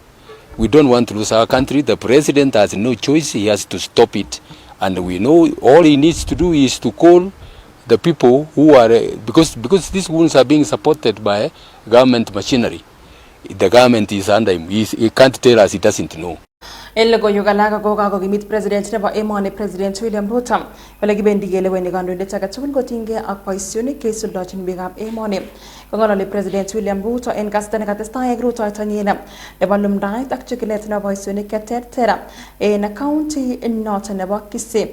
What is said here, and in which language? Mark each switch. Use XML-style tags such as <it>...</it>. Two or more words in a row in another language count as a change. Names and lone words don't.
<en>We don't want to lose our country. The president has no choice. He has to stop it. And we know all he needs to do is to call the people who are, because these wounds are being supported by government machinery. The government is under him. He can't tell us he doesn't know.</en> <kln>Logoiywekab kokakimit president nebo emoni President William Ruto wale kibendi keleweni kandoindet age tugul kotinygei ak boisionik cheisuldanchin biikab emoni. Kong'ololi President William Ruto en kasarta nekatestai ak rutoitonyin nebo lumdaet ak chikilet nebo boisionik cheterter en county noton nebo Kisii.</kln>